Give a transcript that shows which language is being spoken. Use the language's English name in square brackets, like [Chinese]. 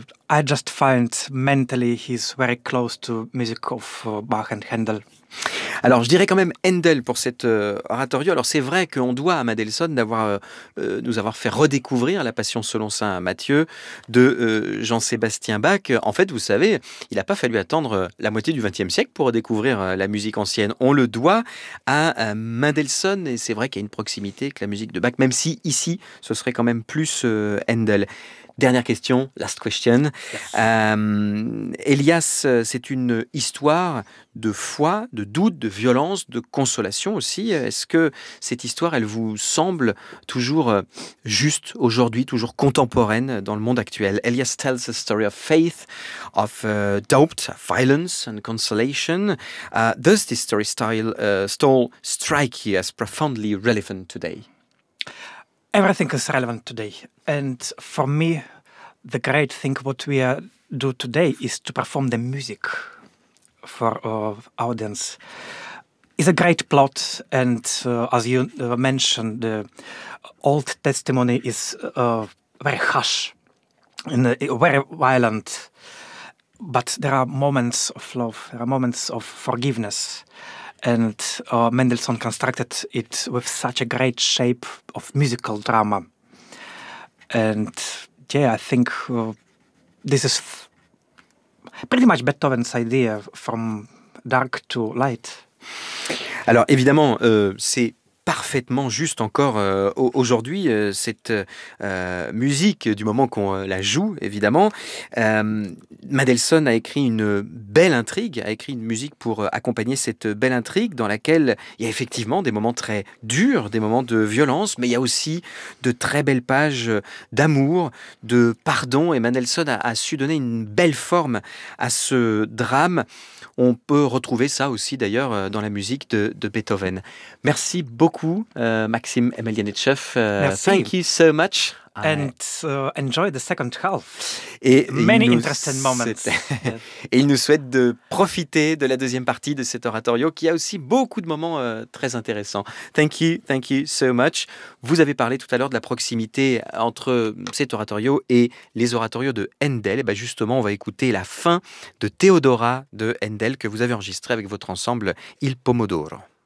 [English] I just find mentally he's very close to music of Bach and Handel. [French] Alors, je dirais quand même Handel pour cet oratorio. Alors, c'est vrai qu'on doit à Mendelssohn d'avoir nous avoir fait redécouvrir la Passion selon saint Matthieu de Jean-Sébastien Bach. En fait, vous savez, il n'a pas fallu attendre la moitié du XXe siècle pour redécouvrir la musique ancienne. On le doit à Mendelssohn, et c'est vrai qu'il y a une proximité avec la musique de Bach, même si ici, ce serait quand même plus Handel. Dernière question, [English] last question. Yes. [French] Elias, c'est une histoire de foi, de doute, de violence, de consolation aussi. Est-ce que cette histoire, elle vous semble toujours juste aujourd'hui, toujours contemporaine dans le monde actuel? [English] Elias tells a story of faith, of doubt, violence and consolation. Does this story style strike you as profoundly relevant today? Everything is relevant today. And for me, the great thing what we do today is to perform the music for our audience. It's a great plot, and as you mentioned, the Old Testament is very harsh and very violent. But there are moments of love, there are moments of forgiveness. And Mendelssohn constructed it with such a great shape of musical drama. And yeah, I think this is pretty much Beethoven's idea, from dark to light. [French] Alors évidemment, c'est parfaitement juste encore aujourd'hui, cette musique, du moment qu'on la joue, évidemment. Mendelssohn a écrit une belle intrigue, a écrit une musique pour accompagner cette belle intrigue, dans laquelle il y a effectivement des moments très durs, des moments de violence, mais il y a aussi de très belles pages d'amour, de pardon, et Mendelssohn a su donner une belle forme à ce drame. On peut retrouver ça aussi, d'ailleurs, dans la musique de Beethoven. Merci beaucoup, Maxime Emelianichev. Merci. [English] Thank you so much. And enjoy the second half. [French] Et [English] many interesting moments. [French] Et il nous souhaite de profiter de la deuxième partie de cet oratorio, qui a aussi beaucoup de moments très intéressants. [English] Thank you so much. [French] Vous avez parlé tout à l'heure de la proximité entre cet oratorio et les oratorios de Händel. Et bien justement, on va écouter la fin de Théodora de Händel, que vous avez enregistrée avec votre ensemble Il Pomodoro.